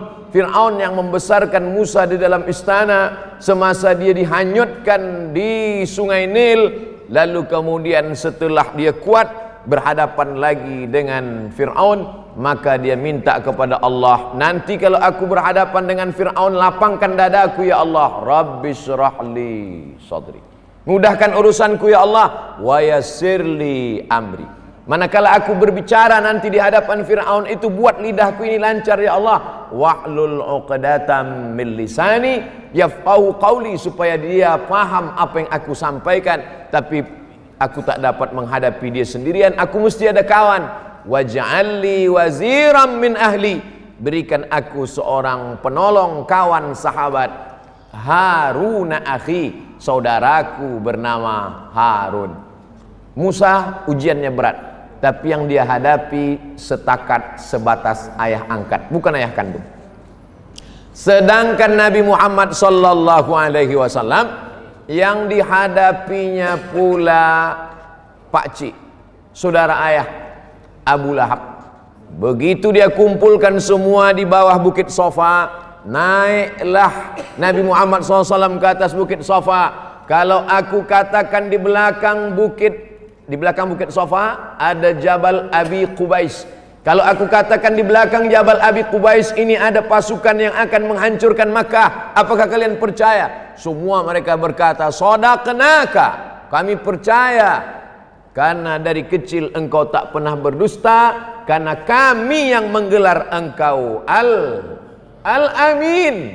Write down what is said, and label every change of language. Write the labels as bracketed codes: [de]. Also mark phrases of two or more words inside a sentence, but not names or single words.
[ms] Fir'aun yang membesarkan Musa di dalam istana semasa dia dihanyutkan di sungai Nil, lalu kemudian setelah dia kuat berhadapan lagi dengan Fir'aun, maka dia minta kepada Allah, nanti kalau aku berhadapan dengan Fir'aun, lapangkan dadaku [ar] يا الله. رب اشرح لي صدري, [ms] mudahkan urusanku [ar] يا الله. ويسر لي أمري, [ms] manakala aku berbicara nanti di hadapan Fir'aun itu, buat lidahku ini lancar [ar] يا الله. واحلل عقدة من لساني يفقهوا قولي, [ms] supaya dia paham apa yang aku sampaikan. Tapi Aku tak dapat menghadapi dia sendirian, aku mesti ada kawan. [ar] واجعل لي وزيرا من أهلي, [ms] berikan aku seorang penolong, kawan, sahabat. [ar] هارون أخي, [ms] saudaraku bernama Harun. Musa ujiannya berat, tapi yang dia hadapi setakat sebatas ayah angkat, bukan ayah kandung. Sedangkan Nabi Muhammad [ar] صلى الله عليه وسلم [ms] yang dihadapinya pula pakcik, saudara ayah, Abu Lahab. Begitu dia kumpulkan semua di bawah bukit Safa, naiklah Nabi Muhammad SAW ke atas bukit Safa. Kalau aku katakan di belakang bukit Safa ada Jabal Abi Qubais. Kalau aku katakan di belakang Jabal Abi Qubais ini ada pasukan yang akan menghancurkan Makkah, apakah kalian percaya? Semua mereka berkata, "Shadaqnaka," kami percaya. Karena dari kecil engkau tak pernah berdusta, karena kami yang menggelar engkau Al-Amin.